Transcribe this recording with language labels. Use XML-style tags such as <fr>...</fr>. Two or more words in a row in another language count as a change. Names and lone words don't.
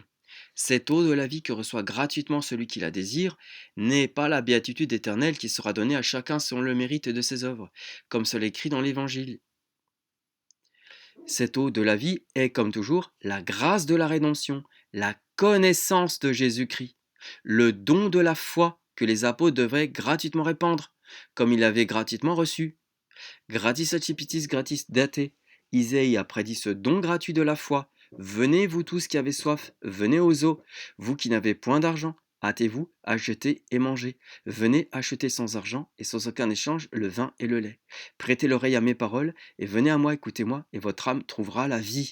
<fr>Cette eau de la vie que reçoit gratuitement celui qui la désire n'est pas la béatitude éternelle qui sera donnée à chacun selon le mérite de ses œuvres, comme cela est écrit dans l'Évangile. Cette eau de la vie est, comme toujours, la grâce de la rédemption, la connaissance de Jésus-Christ, le don de la foi que les apôtres devraient gratuitement répandre, comme ils l'avaient gratuitement reçu.</fr> <la>Gratis accipitis gratis date.</la> <fr>Isaïe a prédit ce don gratuit de la foi. Venez, vous tous qui avez soif, venez aux eaux. Vous qui n'avez point d'argent, hâtez-vous, achetez et mangez. Venez acheter sans argent et sans aucun échange le vin et le lait. Prêtez l'oreille à mes paroles et venez à moi, écoutez-moi, et votre âme trouvera la vie.</fr>